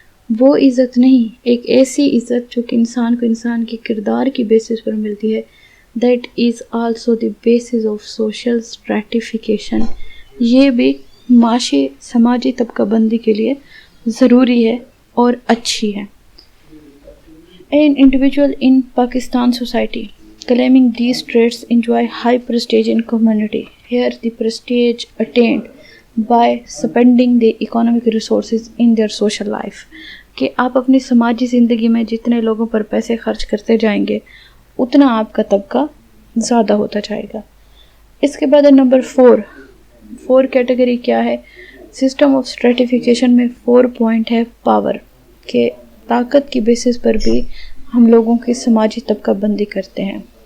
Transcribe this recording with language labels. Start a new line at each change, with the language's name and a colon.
Urdu: وہ عزت نہیں، ایک ایسی عزت جو کہ انسان کو انسان کے کردار کی بیسس پر ملتی ہے.
English: That is also the basis of social stratification.
Urdu: یہ بھی معاشی سماجی طبقہ بندی کے لیے ضروری ہے اور اچھی ہے.
English: An individual in Pakistan society claiming these traits enjoy high prestige in community. Here the prestige attained by spending the economic resources in their social life.
Urdu: کہ آپ اپنی سماجی زندگی میں جتنے لوگوں پر پیسے خرچ کرتے جائیں گے، اتنا آپ کا طبقہ زیادہ ہوتا جائے گا. اس کے بعد نمبر 4 کیٹیگری کیا ہے؟ سسٹم آف اسٹریٹیفیکیشن میں 4 پوائنٹ ہے پاور، کہ طاقت کی بیسس پر بھی ہم لوگوں کی سماجی طبقہ بندی کرتے ہیں.